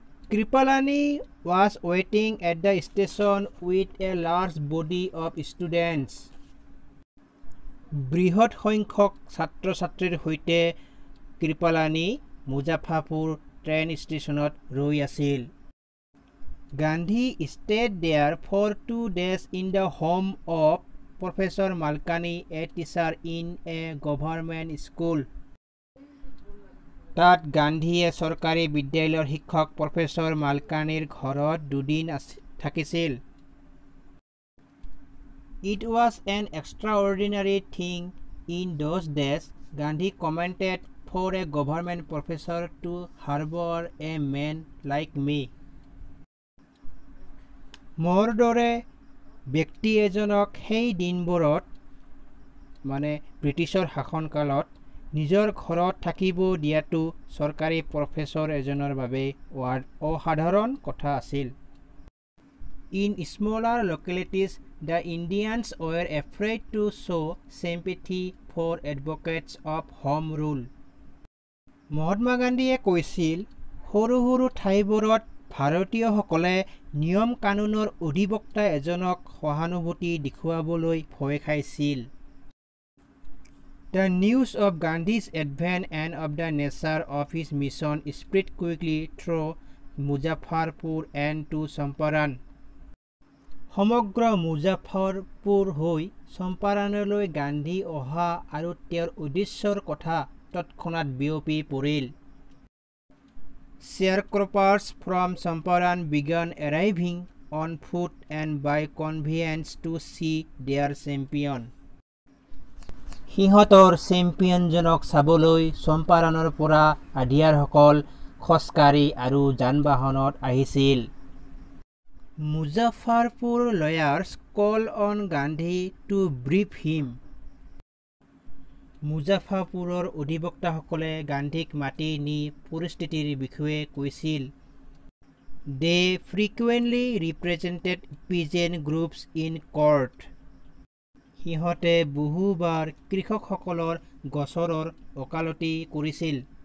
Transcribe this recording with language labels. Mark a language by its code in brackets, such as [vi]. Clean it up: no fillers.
[en] Kripalani was waiting at the station with a large body of students. [as] বৃহৎ সংখ্যক ছাত্ৰ-ছাত্ৰীৰ সৈতে কৃপালানী মুজাফৰপুৰ ট্ৰেইন ষ্টেচনত ৰৈ আছিল। [en] Gandhi stayed there for 2 days in the home of Professor Malkani, a teacher in a government school. [as] তাত গান্ধীয়ে চৰকাৰী বিদ্যালয়ৰ শিক্ষক প্ৰফেচৰ মালকানীৰ ঘৰত 2 দিন থাকিছিল। [en] It was an extraordinary thing in those days, Gandhi commented, for a government professor to harbor a man like me. [as] মোৰ দৰে ব্যক্তি এজনক সেই দিনবোৰত মানে ব্ৰিটিছৰ শাসনকালত নিজৰ ঘৰত থাকিব দিয়াটো চৰকাৰী প্ৰফেচৰ এজনৰ বাবে অসাধাৰণ কথা আছিল। [en] In smaller localities, the Indians were afraid to show sympathy for advocates of home rule. [as] Mahatma গান্ধীয়ে কৈছিল, সৰু সৰু ঠাইবোৰত ভাৰতীয়সকলে নিয়ম কানুনৰ অধিবক্তা এজনক সহানুভূতি দেখুৱাবলৈ ভয় খাইছিল। [en] The news of Gandhi's advent and of the nature of his mission spread quickly through Muzaffarpur and to Champaran. [as] সমগ্ৰ মুজাফৰপুৰ হৈ চম্পাৰণলৈ গান্ধী অহা আৰু তেওঁৰ উদ্দেশ্যৰ কথা তৎক্ষণাত বিয়পি পৰিল। [en] Sharecroppers from Champaran began arriving on foot and by conveyance to see their champion. [as] সিহঁতৰ চেম্পিয়নজনক চাবলৈ চম্পাৰণৰ পৰা আধিয়াৰসকল খোজকাঢ়ি আৰু যান-বাহনত আহিছিল। [en] Muzaffarpur lawyers call on Gandhi to brief him. [as] মুজাফ্ফৰপুৰৰ অধিবক্তাসকলে গান্ধীক মাতি নি পৰিস্থিতিৰ বিষয়ে কৈছিল। [en] They frequently represented peasant groups in court. [as] সিহঁতে বহুবাৰ কৃষকসকলৰ গোচৰৰ ওকালতি কৰিছিল।